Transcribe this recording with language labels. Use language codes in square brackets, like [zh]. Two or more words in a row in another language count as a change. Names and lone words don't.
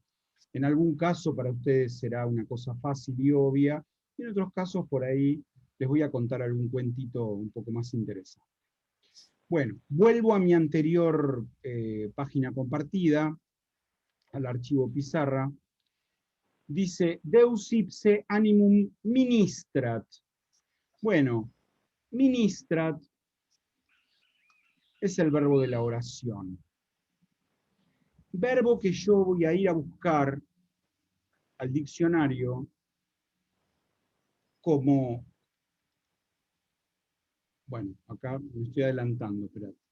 [es] En algún caso para ustedes será una cosa fácil y obvia, y en otros casos por ahí les voy a contar algún cuentito un poco más interesante. Bueno, vuelvo a mi anterior página compartida, al archivo pizarra. Dice, [la] Deus ipse animum ministrat. [es] Bueno, ministrat es el verbo de la oración. Verbo que yo voy a ir a buscar al diccionario como, bueno, acá me estoy adelantando, esperad.